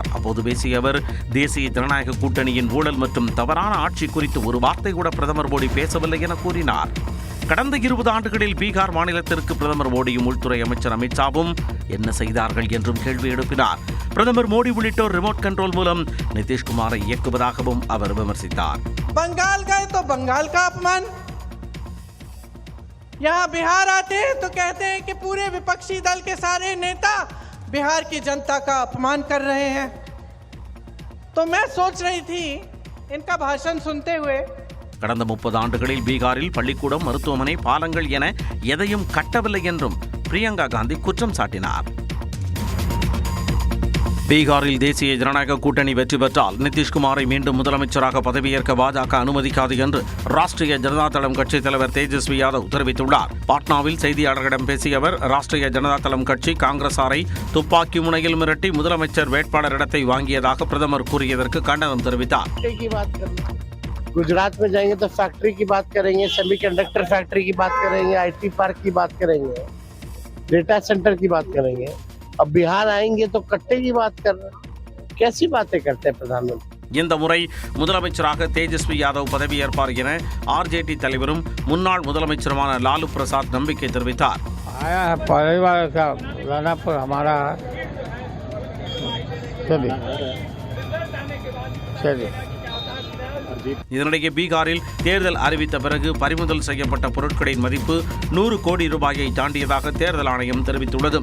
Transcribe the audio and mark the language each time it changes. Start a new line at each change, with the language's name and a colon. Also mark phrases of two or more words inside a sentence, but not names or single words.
Tamil: அப்போது பேசிய அவர் தேசிய ஜனநாயக கூட்டணியின் ஊழல் மற்றும் தவறான ஆட்சி குறித்து ஒரு வார்த்தை கூட பிரதமர் மோடி பேசவில்லை என கூறினார். கடந்த 20 ஆண்டுகளில் பீகார் மாநிலத்திற்கு பிரதமர் மோடியும் உள்துறை அமைச்சர் அமித்ஷாவும் என்ன செய்தார்கள் என்றும் கேள்வி எழுப்பினார். பிரதமர் மோடி உள்ளிட்டோர்
English: remote control
Tamil: மூலம் நிதிஷ்குமாரை இயக்குவதாகவும் அவர் விமர்சித்தார்.
Hindi: बंगाल गए तो बंगाल का अपमान, यहाँ बिहार आते हैं तो कहते हैं कि पूरे विपक्षी दल के सारे नेता बिहार की जनता का अपमान कर रहे हैं। तो मैं सोच रही थी इनका भाषण सुनते हुए
Tamil: கடந்த 30 ஆண்டுகளில் பீகாரில் பள்ளிக்கூடம், மருத்துவமனை, பாலங்கள் என எதையும் கட்டவில்லை என்றும் பிரியங்கா காந்தி குற்றம் சாட்டினார். பீகாரில் தேசிய ஜனநாயக கூட்டணி வெற்றி பெற்றால் நிதிஷ்குமாரை மீண்டும் முதலமைச்சராக பதவியேற்க பாஜக அனுமதிக்காது என்று ராஷ்டிரிய ஜனதா தளம் கட்சித் தலைவர் தேஜஸ்வி யாதவ் தெரிவித்துள்ளார். பாட்னாவில் செய்தியாளர்களிடம் பேசிய அவர், ராஷ்டிரிய ஜனதா தளம் கட்சி காங்கிரசாரை துப்பாக்கி முனையில் மிரட்டி முதலமைச்சர் வேட்பாளர் இடத்தை வாங்கியதாக பிரதமர் கூறியதற்கு கண்டனம் தெரிவித்தார்.
Hindi: गुजरात में जाएंगे तो फैक्ट्री की बात करेंगे,
English: semiconductor factory
Hindi: की बात करेंगे,
English: IT park
Hindi: की बात करेंगे,
English: data center
Hindi: की बात करेंगे. अब बिहार आएंगे तो कट्टे की बात कर रहे हैं. कैसी बातें करते हैं प्रधानमंत्री.
Tamil: இந்த முறை முதலமைச்சராக தேஜஸ்வி யாதவ் பதவியேற்பார் என RJD தலைவரும் முன்னாள் முதலமைச்சருமான லாலு பிரசாத் நம்பிக்கை தெரிவித்தார். இதனிடையே பீகாரில் தேர்தல் அறிவித்த பிறகு பறிமுதல் செய்யப்பட்ட பொருட்களின் மதிப்பு 100 கோடி ரூபாயை தாண்டியதாக தேர்தல் ஆணையம் தெரிவித்துள்ளது.